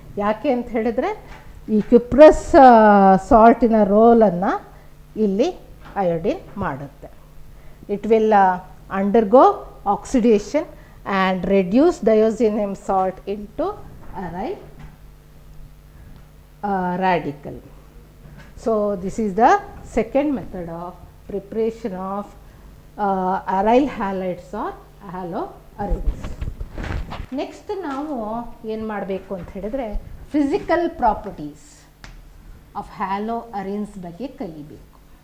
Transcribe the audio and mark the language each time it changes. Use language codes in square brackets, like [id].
[kn] ಯಾಕೆ ಅಂತ ಹೇಳಿದರೆ ಈ ಕ್ಯುಪ್ರಸ್ ಸಾಲ್ಟಿನ ರೋಲನ್ನು ಇಲ್ಲಿ ಅಯೋಡಿನ್ ಮಾಡುತ್ತೆ. [en] It will undergo oxidation and reduce diazonium salt into aryl radical. So this is the second method of preparation of aryl halides or haloarenes. [kn] Next ನಾವು ಏನು ಮಾಡಬೇಕು ಅಂತ ಹೇಳಿದರೆ [en] physical properties of haloarenes [kn] ಬಗ್ಗೆ ಕಲಿಬೇಕು.